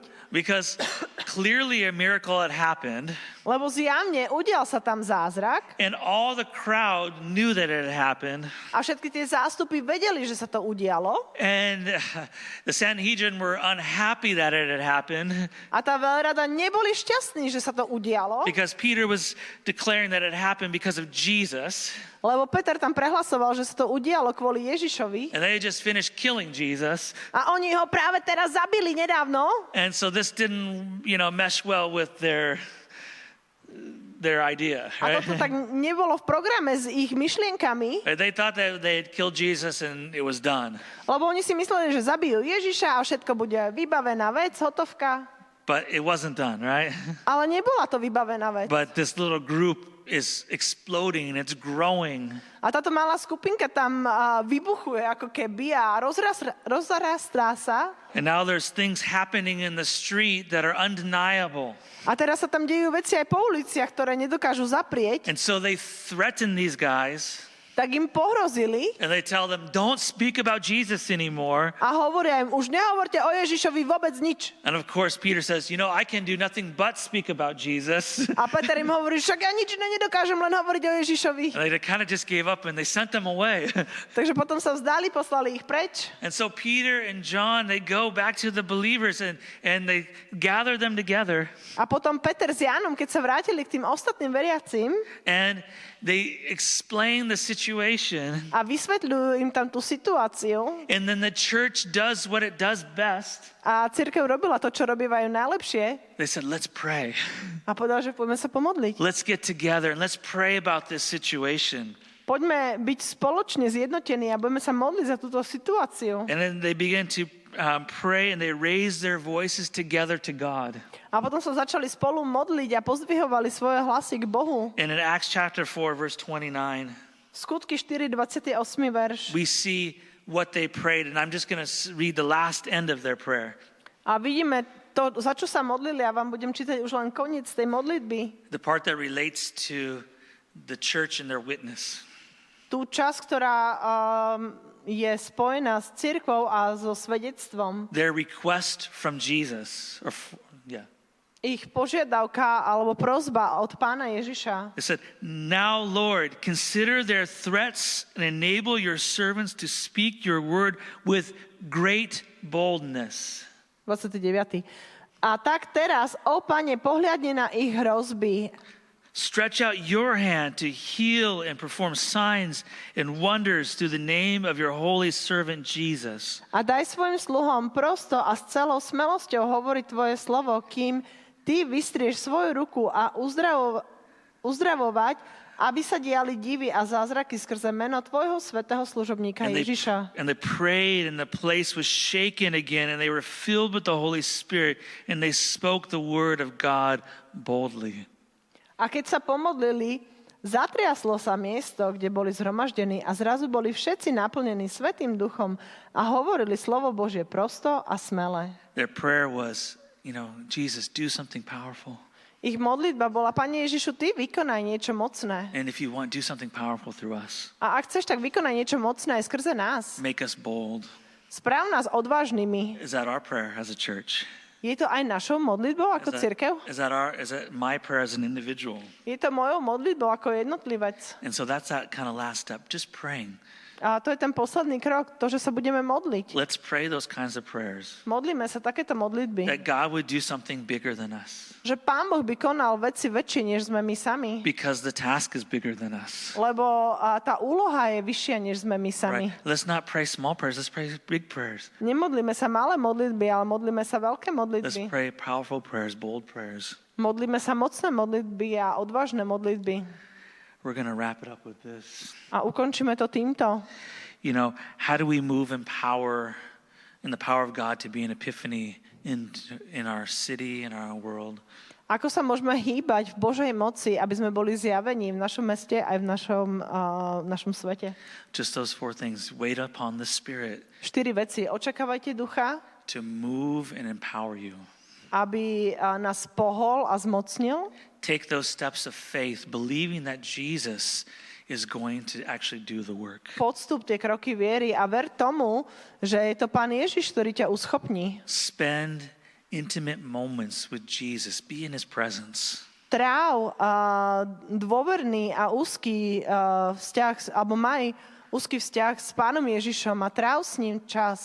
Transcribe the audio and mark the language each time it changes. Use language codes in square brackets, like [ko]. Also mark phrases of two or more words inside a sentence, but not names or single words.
[en] Because clearly a miracle had happened, [sk] lebo zjavne udial sa tam zázrak [en] and all the crowd knew that it had happened. [sk] a všetky tie zástupy vedeli, že sa to udialo. [en] And the Sanhedrin were unhappy that it had happened [sk] A tá veľrada neboli šťastní, že sa to udialo, [en] because Peter was declaring that it happened because of Jesus. [sk] lebo Peter tam prehlasoval, že sa to udialo kvôli Ježišovi [en] And they had just finished killing Jesus. [sk] a oni ho práve teraz zabili nedávno. [en] And so this didn't, mesh well with their idea, [sk] A [en] right? [sk] toto tak nebolo v programe s ich myšlienkami, [en] They thought that they had killed Jesus and it was done. [sk] lebo oni si mysleli, že zabijú Ježiša a všetko bude vybavená vec, hotovka. [en] But it wasn't done, right? [sk] Ale nebola to vybavená vec. [en] But this little group is exploding and it's growing. [sk] A táto malá skupinka tam vybuchuje ako keby a rozrastá sa. [en] And now there's things happening in the street that are undeniable. [sk] A teraz sa tam dejú veci aj po uliciach, ktoré nedokážu zaprieť. [en] And so they threaten these guys. [sk] tak im pohrozili [en] and they tell them, don't speak about Jesus anymore. [sk] a hovoria im, už nehovorte o Ježišovi vôbec nič. [en] And of course, Peter says, I can do nothing but speak about Jesus. [sk] A Peter im hovorí, však ja nič iné nedokážem, len hovoriť o Ježišovi. [en] And they kind of just gave up and they sent them away. [sk] Takže potom sa vzdali, poslali ich preč. [en] And so Peter and John, they go back to the believers and they gather them together. [sk] A potom Peter s Jánom, keď sa vrátili k tým ostatným veriacim [en] And they explain the situation. [sk] a vysvetľujú im tam tú situáciu, [en] And then the church does what it does best. [sk] a cirkev robila to, čo robívajú najlepšie, [en] They said, let's pray. [sk] a povedala, že poďme sa pomodliť. [en] Let's get together and let's pray about this situation. [sk] Poďme byť spoločne zjednotení a budeme sa modliť za túto situáciu. [en] And then they began to pray and they raised their voices together to God. [sk] A potom sa začali spolu modliť a pozdvihovali svoje hlasy k Bohu. [en] And in Acts chapter 4, verse 29, [sk] Skutky 4, 28. verš. [en] we see what they prayed. And I'm just going to read the last end of their prayer. [sk] A vidíme to, za čo sa modlili, a vám budem čítať už len koniec tej modlitby. [en] The part that relates to the church and their witness. [sk] Tú časť, ktorá je spojená s cirkvou a so svedectvom. [en] Their request from Jesus. [sk] Ich požiadavka alebo prosba od Pána Ježiša. [en] It said, now, Lord, consider their threats and enable your servants to speak your word with great boldness. [sk] 29. A tak teraz, ó Pane, pohľadni na ich hrozby. [en] Stretch out your hand to heal and perform signs and wonders through the name of your holy servant Jesus. [sk] A daj svojim sluhom prosto a s celou smelosťou hovoriť tvoje slovo, kým ty vystrieš svoju ruku a uzdravovať, aby sa diali divy a zázraky skrze meno tvojho svätého služobníka Ježiša. [en] And they prayed and the place was shaken again and they were filled with the Holy Spirit and they spoke the word of God boldly. [sk] A keď sa pomodlili, zatriaslo sa miesto, kde boli zhromaždení a zrazu boli všetci naplnení Svätým Duchom a hovorili slovo Božie prosto a smele. [en] Their prayer was, Jesus, do something powerful. [sk] Ich modlitba bola, Pane Ježišu, ty vykonaj niečo mocné. [en] And if you want, do something powerful through us. [sk] A ak chceš, tak vykonaj niečo mocné aj skrze nás. [en] Make us bold. [sk] Správ nás odvážnymi. [en] Is that our prayer as a church? [sk] Je to aj našou modlitbou ako cirkev? [en] Is that my prayer as an individual? [sk] Je to mojou modlitbou ako jednotlivec. [en] And so that's that kind of last step, just praying. [sk] A to je ten posledný krok, to, že sa budeme modliť. [en] Let's pray those kinds of prayers. [sk] Modlíme sa takéto modlitby. [en] That God would do something bigger than us. [sk] Že Pán Boh by konal veci väčšie, než sme my sami. [en] Because the task is bigger than us. [sk] Lebo tá úloha je vyššia, než sme my sami. [en] Right? Let's not pray small prayers, let's pray big prayers. [sk] Nemodlíme sa malé modlitby, ale modlíme sa veľké [en] Let's [sk] modlitby. [en] pray powerful prayers, bold prayers. [sk] Modlíme sa mocné modlitby a odvážne modlitby. [en] We're going to wrap it up with this. [sk] A ukončíme to týmto. [en] How do we move in power, in the power of God to be an epiphany in our city, in our world? [sk] Ako sa môžeme hýbať v Božej moci, aby sme boli zjavení v našom meste aj v našom svete? [en] Just those 4 things. Wait upon the Spirit [sk] 4 veci. Očakávajte ducha, [en] to move and empower you. [sk] aby nás pohol a zmocnil. [en] Take those steps of faith, believing that Jesus is going to actually do the work. [sk] Podstup tie kroky viery a ver tomu, že je to Pán Ježiš, ktorý ťa uschopní. [en] Spend intimate moments with Jesus. Be in his presence. [sk] Tráv dôverný a úzky vzťah, alebo maj úzky vzťah s Pánom Ježišom a tráv s ním čas.